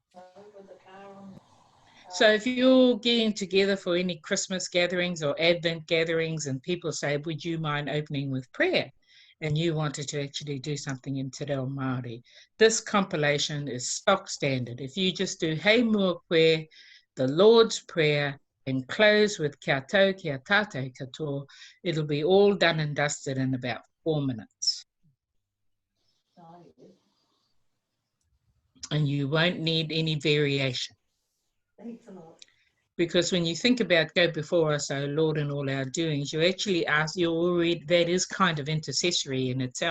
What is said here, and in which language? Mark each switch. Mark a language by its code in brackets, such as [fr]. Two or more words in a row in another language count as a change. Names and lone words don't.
[en] So if you're getting together for any Christmas gatherings or Advent gatherings and people say, would you mind opening with prayer? And you wanted to actually do something in Te Reo Māori, this compilation is stock standard. If you just do Hei Mua Koe, the Lord's Prayer, and close with [mi] Kia tau, kia tātou katoa, [en] it'll be all done and dusted in about 4 minutes. And you won't need any variation. Because when you think about go before us, O Lord, in all our doings, you actually ask, you already, that is kind of intercessory in itself.